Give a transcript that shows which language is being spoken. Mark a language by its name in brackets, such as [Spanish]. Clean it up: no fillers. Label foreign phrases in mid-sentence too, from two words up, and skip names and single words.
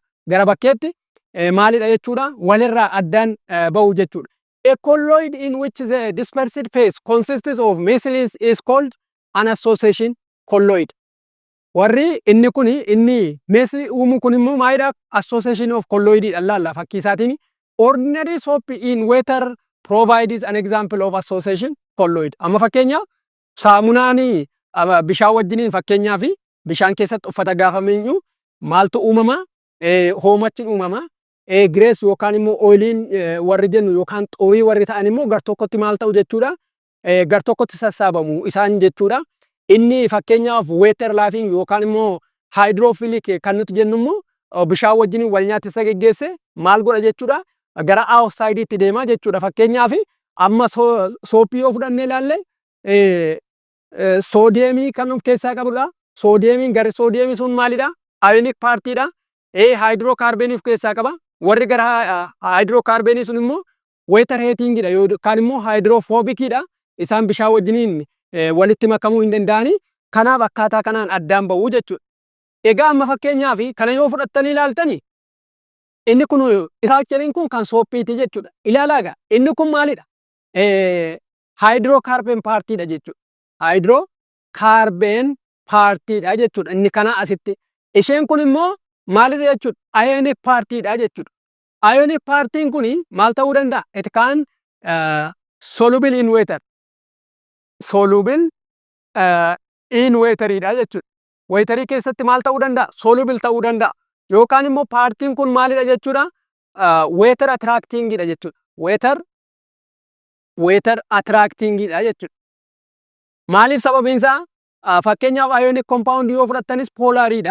[Oromo] Gara bakkeetti maalidha jechuudha walirraa addaan ba'u jechuudha. [English] A colloid in which the dispersed phase consists of micelles is called an association colloid. [Oromo] Warri inni kun inni mesi uumu kun immoo maalidha [English] association of colloid [Oromo] ilaalla fakkii isaatiin. [English] Ordinary soap in water provides an example of association colloid. [Oromo] Amma fakkeenya saamunaani bishaan wajjiniin fakkeenyaaf bishaan keessatti uffata gaafa miicnu maaltu uumama hoomachi uumama grease yookaan immoo oiliin warri jennu yookaan xoorii warri ta'an immoo gar tokkotti maal ta'u jechuudha gar tokkotti sassaabamu isaan jechuudha. Inni fakkeenyaaf [English] water loving [Oromo] yookaan immoo hydrophilic kan nuti jennu immoo bishaan wajjiniin wal nyaatessa geggeesse maal godha jechuudha gara outside itti deema jechuudha. Fakkeenyaaf amma soopii yoo fudhannee ilaalle soodiyemii kan of keessaa qabudha. Soodiyemiin gara soodiyemii sun maalidha ionic partiidha. Hydrocarbon of keessaa qaba. Warri gara hydrocarbon sun immoo [English] water heating [Oromo] dha yookaan immoo hydrophobic dha. Isaan bishaan wajjiniin walitti makamuu hin danda'ani. Kanaaf akkaataa kanaan addaan ba'uu jechuudha. Egaa amma fakkeenyaaf kana yoo fudhattanii ilaaltani Inni kun istiraakchariin kun kan sooppiiti jechuudha. Ilaalaa egaa inni kun maalidha? Haayidrookaarbeen paartiidha jechuudha. Haayidrookaarbeen paartiidha jechuudha. Inni kana asitti. Isheen kun immoo maalidha jechuudha? Ayonic paartiidha jechuudha. Ayonic paartiin kun maal ta'uu danda'a? [English] It can soluble in water. Soluble in wateriidha jechuudha. [Oromo] Waterii keessatti maal ta'uu danda'a? Soluble ta'uu danda'a. Yookaan immoo paartiin kun maalidha jechuudha? [English] Water attractingidha [Oromo] jechuudha. [English] Water attractingidha [Oromo] jechuudha. Maaliif sababiin isaa? Fakkeenyaaf [English] ionic compound [Oromo] yoo fudhattanis poolariidha.